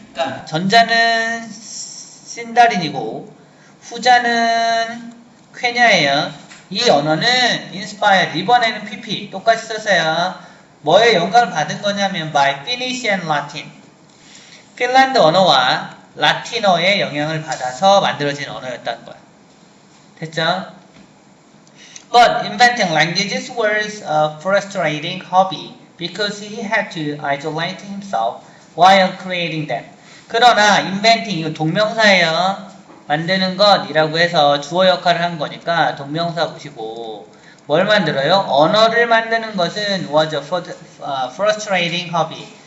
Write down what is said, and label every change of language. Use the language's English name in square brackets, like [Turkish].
[Korean] 그러니까 전자는 신다린이고 후자는 퀘냐예요. 이 언어는 inspired, 이번에는 pp 똑같이 썼어요. 뭐에 영감을 받은 거냐면 [English] by Finnish and Latin, [Korean] 핀란드 언어와 라틴어의 영향을 받아서 만들어진 언어였다는 거야. 됐죠? [English] But inventing languages was a frustrating hobby because he had to isolate himself while creating them. [Korean] 그러나 inventing, 이거 동명사예요. 만드는 것이라고 해서 주어 역할을 한 거니까 동명사 보시고 뭘 만들어요? 언어를 만드는 것은 [English] was a frustrating hobby.